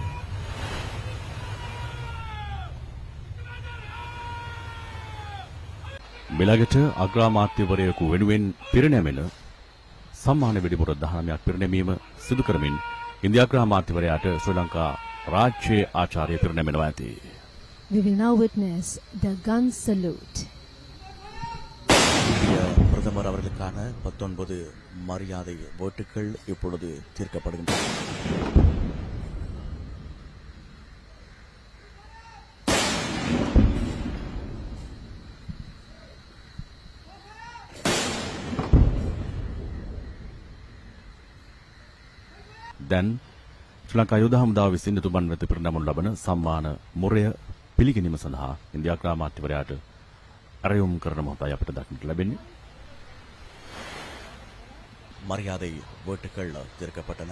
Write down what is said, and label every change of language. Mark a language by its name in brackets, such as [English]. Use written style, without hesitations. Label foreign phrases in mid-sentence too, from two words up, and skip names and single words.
[Sinhala] මෙලකට අග්‍රාමාත්‍යවරයෙකු වෙනුවෙන් පිරිනැමෙන සම්මාන වෙඩිපොර 19ක් පිරිනැමීම සිදු කරමින් ඉන්දියා ග්‍රාමාත්‍යවරයාට ශ්‍රී ලංකා රාජ්‍ය ආචාර්ය පිරිනැමෙනවා ඇති. [English] We will now witness the gun salute. [Tamil] பிரதமர் அவர்களுக்கான 19 மரியாதை ஓட்டுகள் இப்பொழுது தீர்க்கப்படுகின்றன. [Sinhala] දැන් ශ්‍රී ලංකා යුද හමුදාව විසින් එතුමන් වෙත පිරිනැමුණු ලබන සම්මාන මුරය පිළිගැනීම සඳහා ඉන්දියා ග්‍රාමාත්‍යවරයාට අරයුම් කරන මොහොතයි අපිට දක්නට ලැබෙන්නේ. [Tamil] மரியாதை ஓட்டுகள் தீர்க்கப்பட்டன.